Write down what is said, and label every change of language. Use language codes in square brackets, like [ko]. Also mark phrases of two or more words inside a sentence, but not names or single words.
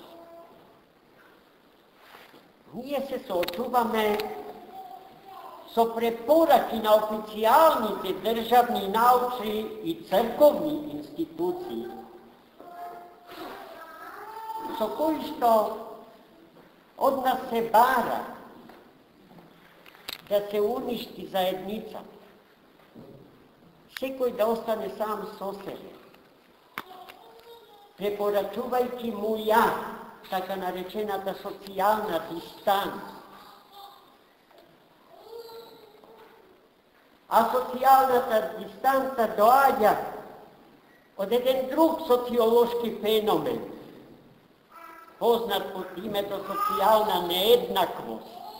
[mk] Ние се сочуваме со препораки на официјалнике државни, научни и црковни институции, со кои што од нас се бара да се уништи заедница, секој да остане сам со себе. Препорачувајќи му ја, така наречената социјална дистанца. А социјалната дистанца доаѓа од еден друг социолошки феномен, познат под името социјална нееднаквост.